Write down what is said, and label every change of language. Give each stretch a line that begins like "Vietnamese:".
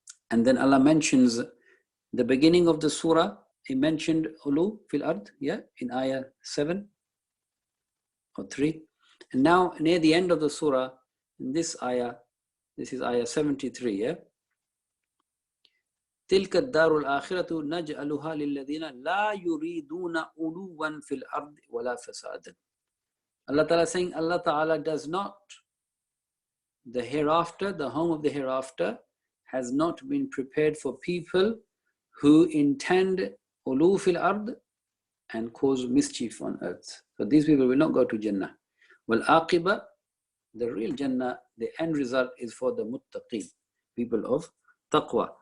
English: And then Allah mentions the beginning of the surah. He mentioned
Arabic: ulu fil ard,
English: yeah, in ayah 7 or 3. And now near the end of the surah, in this ayah, this is ayah 73, yeah.
Arabic: تلك الدار الآخرة نجعلها للذين لا يريدون علوا في الأرض ولا فسادا.
English: Allah Ta'ala saying, Allah Ta'ala does not, the hereafter, the home of the hereafter has not been prepared for people who intend
Arabic: ulu fil ard
English: and cause mischief on earth. So these people will not go to Jannah. Wal aqiba, the real Jannah, the end result is for the muttaqeen, people of taqwa.